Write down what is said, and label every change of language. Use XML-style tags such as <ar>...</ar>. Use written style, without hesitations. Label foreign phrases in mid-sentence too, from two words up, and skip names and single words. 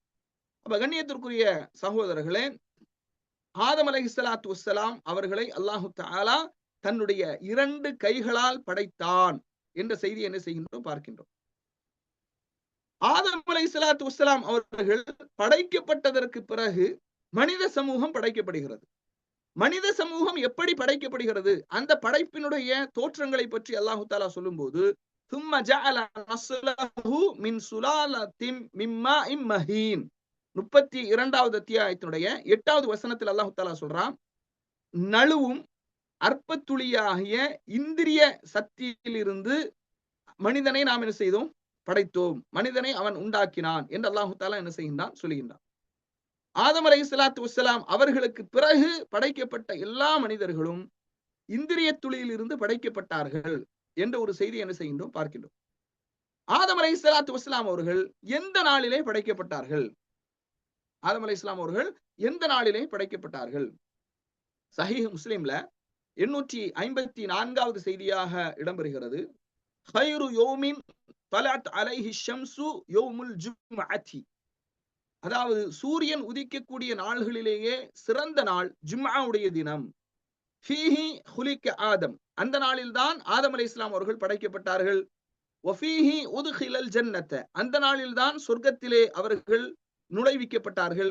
<ta>அப்ப கண்ணியத்திற்குரிய சகோதரர்களே, ஆதம்</ta> <ar>عليه الصلاة والسلام</ar> <ta>அவர்களை அல்லாஹு தஆலா தன்னுடைய 2 கைகளால் படைத்தான் என்ற செய்தியை என்ன செய்கின்றோம், பார்க்கின்றோம். ஆதம்</ta> <ar>عليه الصلاة والسلام</ar> <ta>அவர்கள் படைக்கப்பட்டதற்கு பிறகு மனித சமூகம் படைக்கப்படுகிறது. மனித சமூகம் எப்படி படைக்கப்படுகிறது, அந்த படைப்பினுடைய தோற்றங்களை பற்றி அல்லாஹு தஆலா சொல்லும்போது,</ta> <ar>ثم جعل نسله من سلالة من ماء مهين,</ar> <ta>32வது அத்தியாயத்தினுடைய 8வது வசனத்தில் அல்லாஹு தஆலா சொல்றான், நழுவும் அற்பத்துளியாகிய இந்திரிய சக்தியிலிருந்து மனிதனை நாம் என்ன செய்தோம், படைத்தோம், மனிதனை அவன் உண்டாக்கினான் என்று அல்லாஹு தஆலா என்ன செய்கின்றான், சொல்லுகின்றான். ஆதம்</ta> <ar>عليه الصلاة والسلام</ar> <ta>அவர்களுக்கு பிறகு படைக்கப்பட்ட எல்லா மனிதர்களும் இந்திரிய துளியிலிருந்து படைக்கப்பட்டார்கள் என்ற ஒரு செய்தி என்ன செய்கின்றோம், பார்க்கின்றோம். ஆதம்</ta> <ar>عليه الصلاة والسلام</ar> <ta>அவர்கள் எந்த நாளிலே படைக்கப்பட்டார்கள், ஆதம் அலைஹிஸ்ஸலாம் அவர்கள் எந்த நாளிலே படைக்கப்பட்டார்கள்? சஹீஹ் முஸ்லிம்ல 854வது செய்தியாக இடம்பெறுகிறது,</ta> <ar>خير يوم طلعت عليه الشمس يوم الجمعة,</ar> <ta>அதாவது சூரியன் உதிக்கக்கூடிய நாள்களிலேயே சிறந்த நாள் ஜும்ஆவுடைய தினம்.</ta> <ar>فيه خلق آدم,</ar> <ta>அந்த நாளில் தான் ஆதம் அலைஹிஸ்ஸலாம் அவர்கள் படைக்கப்பட்டார்கள்.</ta> <ar>وفيه أدخل الجنة,</ar> <ta>அந்த நாளில் தான் சொர்க்கத்திலே அவர்கள் நுழைவிக்கப்பட்டார்கள்.</ta>